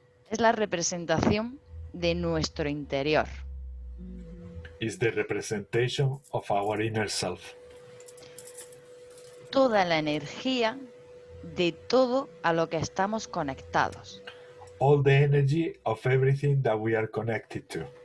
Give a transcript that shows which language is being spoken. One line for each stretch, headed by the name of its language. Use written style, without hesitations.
Spanish: Es la representación de nuestro interior.
English: Is the representation of our inner self.
Spanish: Toda la energía de todo a lo que estamos conectados.
English: All the energy of everything that we are connected to.